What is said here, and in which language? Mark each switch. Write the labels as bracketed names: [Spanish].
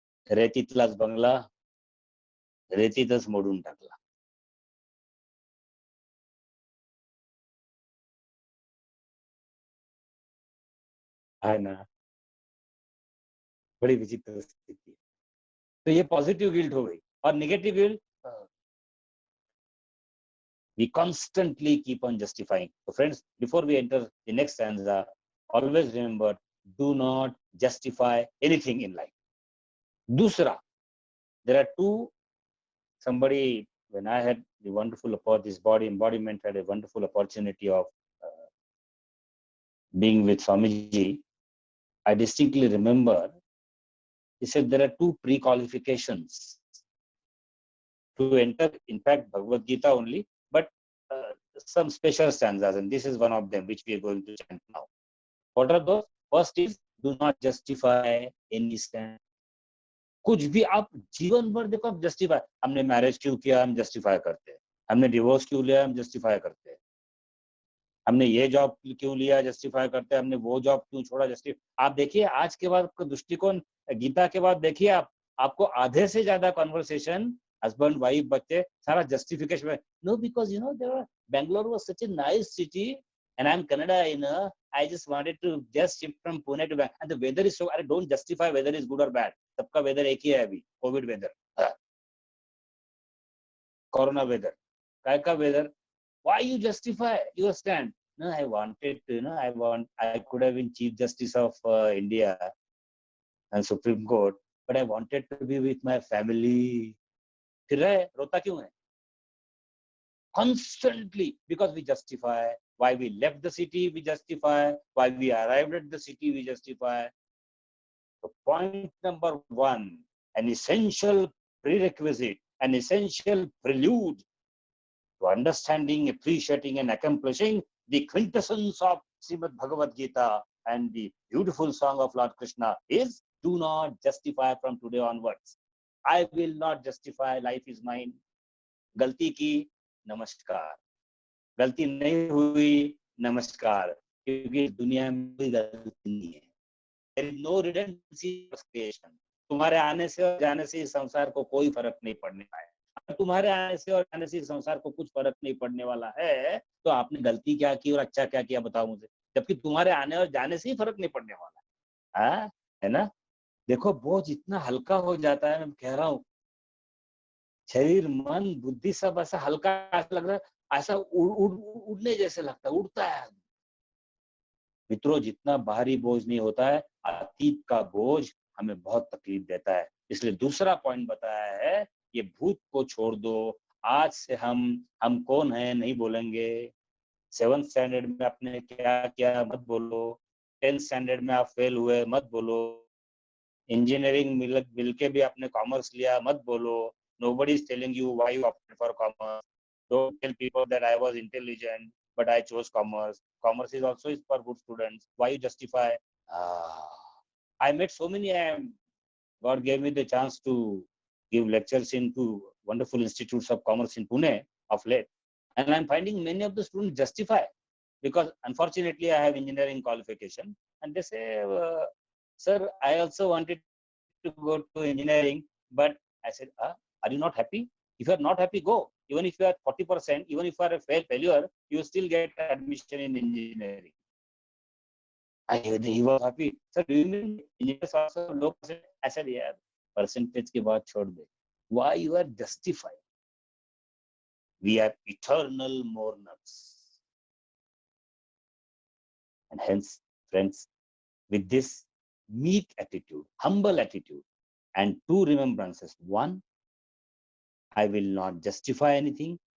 [Marathi] रेतीतलाच बंगला रेतीतच मोडून टाकला। [Hindi] है ना? बड़ी विचित्र स्थिति है। तो ये पॉजिटिव गिल्ट हो गई। और negative guilt, [English] we constantly keep on justifying. So friends, before we enter the next stanza, always remember, do not justify anything in life. Dusra, there are two, somebody, when I had the wonderful this body embodiment, had a wonderful opportunity of uh, being with Swamiji, I distinctly remember, he said there are 2 pre-qualifications to enter, in fact, Bhagavad Gita only, but some special stanzas, and this is one of them, which we are going to chant now. What are those? First is, do not justify any stand. [Hindi] कुछ भी आप जीवन भर देखो, आप justify, हमने marriage क्यों किया, हम जस्टिफाई करते हैं। हमने डिवोर्स क्यों लिया, हम जस्टिफाई करते हैं। हमने ये जॉब क्यों लिया, जस्टिफाई करते हैं। हमने वो जॉब क्यों छोड़ा, जस्टिफाई। आप देखिए आज के बाद का दृष्टिकोण, गीता के बाद देखिए आप, आपको आधे से ज्यादा कॉन्वर्सेशन, हस्बैंड वाइफ बच्चे, सारा जस्टिफिकेशन में। [English] no, because Bangalore was such a nice city, and I'm Canada, I just wanted to just shift from Pune to Bangalore, and the weather is so, अरे don't justify whether is good or bad, [Hindi] सबका weather एक ही है अभी, Covid weather, corona weather, काय का weather. [English] Why you justify your stand? No, I wanted to, I could have been Chief Justice of India and Supreme Court, but I wanted to be with my family. [Hindi] फिर रहे, रोता क्यों है? [English] constantly, because we justify. Why we left the city, we justify. Why we arrived at the city, we justify. So point number one, an essential prerequisite, an essential prelude to understanding, appreciating, and accomplishing the quintessence of Srimad Bhagavad Gita and the beautiful song of Lord Krishna is, do not justify from today onwards. I will not justify, life is mine. [Hindi] गलती की नमस्कार, गलती नहीं हुई नमस्कार, क्योंकि दुनिया में कोई गलती नहीं है. [English] There is no redundancy of creation. [Hindi] तुम्हारे आने से और जाने से इस संसार को कोई फर्क नहीं पड़ने वाला है. अगर तुम्हारे आने से और जाने से इस संसार को कुछ फर्क नहीं पड़ने वाला है, तो आपने गलती क्या की और अच्छा क्या किया बताओ मुझे, जबकि तुम्हारे आने और जाने से ही फर्क नहीं पड़ने वाला है. है ना? देखो बोझ इतना हल्का हो जाता है, मैं कह रहा हूँ, शरीर मन बुद्धि सब ऐसा हल्का लग रहा है, ऐसा उड़ने जैसे लगता है, उड़ता है. मित्रों, जितना बाहरी बोझ नहीं होता है, अतीत का बोझ हमें बहुत तकलीफ देता है. इसलिए दूसरा पॉइंट बताया है, ये भूत को छोड़ दो. आज से हम कौन हैं नहीं बोलेंगे. 7th स्टैंडर्ड में आपने क्या किया मत बोलो. 10th स्टैंडर्ड में आप फेल हुए मत बोलो. इंजीनियरिंग मिल के भी आपने कॉमर्स लिया मत बोलो. [English] Nobody is telling you why you opted for commerce. Don't tell people that I was intelligent, but I chose commerce. Commerce is also for good students. Why you justify? I met so many. God gave me the chance to give lectures into wonderful institutes of commerce in Pune of late, and I'm finding many of the students justify, because unfortunately I have engineering qualification, and they say, "Sir, I also wanted to go to engineering, but," I said, "Are you not happy? If you are not happy, go. Even if you are 40%, even if you are a failure, you still get admission in engineering." He was happy. Sir, do you mean engineers also low percentage? I said, yeah, percentage [Hindi] की बात छोड़ दे. [English] Why you are justifying? We are eternal mourners. And hence, friends, with this meek attitude, humble attitude, and two remembrances. One, I will not justify anything.